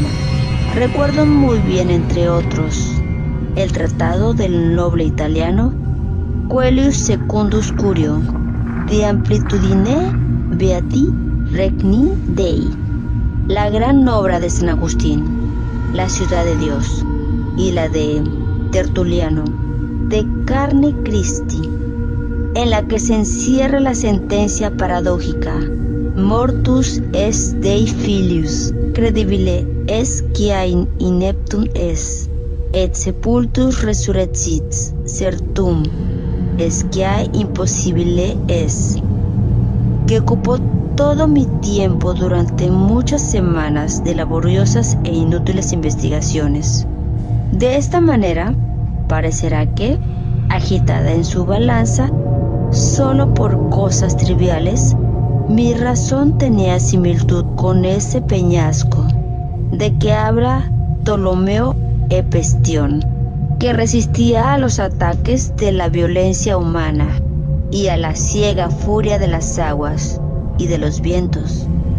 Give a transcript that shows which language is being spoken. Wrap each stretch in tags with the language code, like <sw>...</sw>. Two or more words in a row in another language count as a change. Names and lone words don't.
<es>Recuerdo muy bien, entre otros, el tratado del noble italiano Coelius Secundus Curio, De Amplitudine Beati Regni Dei, la gran obra de San Agustín, La ciudad de Dios, y la de Tertuliano,</es> <la>De Carne Christi,</la> <es>en la que se encierra la sentencia paradójica:</es> <la>Mortus est Dei filius, credibile est quia in ineptum est, et sepultus resurrexit, certum est quia impossibile est,</la> <es>que ocupó todo mi tiempo durante muchas semanas de laboriosas e inútiles investigaciones. De esta manera, parecerá que, agitada en su balanza solo por cosas triviales, mi razón tenía similitud con ese peñasco de que habla Ptolomeo Hepestión, que resistía a los ataques de la violencia humana y a la ciega furia de las aguas y de los vientos.</es>